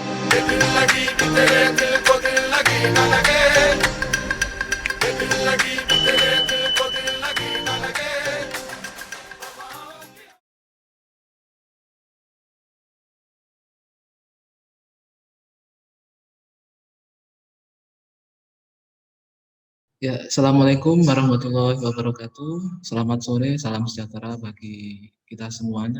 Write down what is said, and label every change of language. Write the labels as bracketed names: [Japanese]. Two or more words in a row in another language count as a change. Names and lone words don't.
[Hindi] दिल लगी कि तेरे दिल को दिल लगी न लगे, दिल लगी कि तेरे दिल को दिल लगी न लगे। [Arabic] Ya, السلام عليكم ورحمة الله وبركاته. [Indonesian] Selamat sore, salam sejahtera bagi kita semuanya.